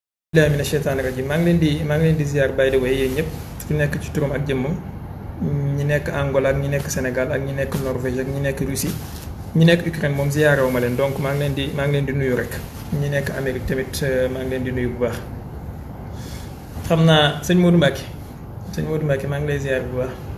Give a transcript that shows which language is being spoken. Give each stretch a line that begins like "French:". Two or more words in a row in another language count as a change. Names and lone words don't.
Arabic: billahi mina sheytaani rajim
Wolof: maa ngi leen di ziar
English: by the way
Wolof: yéen ñëpp ku nekk ci turam ak jëmmam ñi nekk Angola ak ñi nekk Sénégal ak ñi nekk Norvège ak ñi nekk Russie ñi nekk Ukraine moom ziarewu ma leen donc maa ngi leen di nuyu rek ñi nekk Amérique tamit maa ngi leen di nuyu bu baax. xam naa sëñ Modou Mbacke maa ngi lay ziar bu baax.